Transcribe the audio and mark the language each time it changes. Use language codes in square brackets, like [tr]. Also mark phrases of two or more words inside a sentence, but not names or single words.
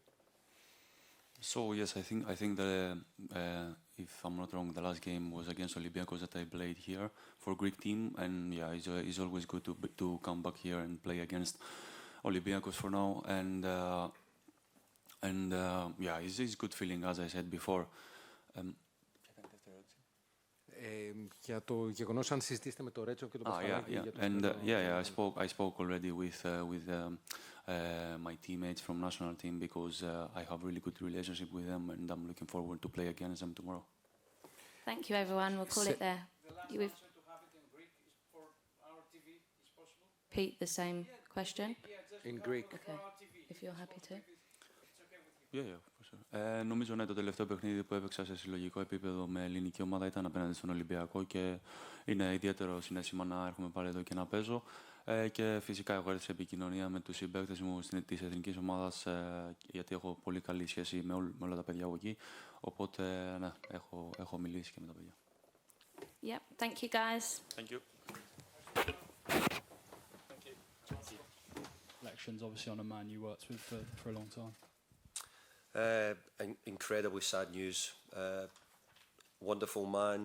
[en] So yes, I think that if I'm not wrong, the last game was against Olympiacos that I played here for Greek team, and yeah, it's always good to come back here and play against Olympiacos for now, and yeah, it's good feeling, as I said before. [el] Για το γεγονός αν συζητήσετε με το Ρέτσο και τον Πασχαλάκη. [en] Yeah. And yeah, I spoke already with my teammates from national team because I have really good relationship with them, and I'm looking forward to play against them tomorrow. Thank you, everyone. We'll call it there. The last We've answer to have it in Greek is for our TV is possible? repeat the same question, Yeah, just In to have Greek. it for Okay. our TV. if you're happy to. It's okay with you. Yeah, for sure. [el] Νομίζω ναι, το τελευταίο παιχνίδι που έπαιξα σε συλλογικό επίπεδο με ελληνική ομάδα ήταν απέναντι στον Ολυμπιακό και είναι ιδιαίτερο συναίσθημα να έρχομαι πάλι εδώ και να παίζω. Και φυσικά έχω έρθει σε επικοινωνία με τους συμπαίκτες μου της εθνικής ομάδας γιατί έχω πολύ καλή σχέση με όλα τα παιδιά από εκεί. Οπότε ναι, έχω μιλήσει και με τα παιδιά. [en] Yep. Thank you, guys. Thank you. Elections, obviously, on a man you worked with for a long time. Incredibly sad news. Wonderful man.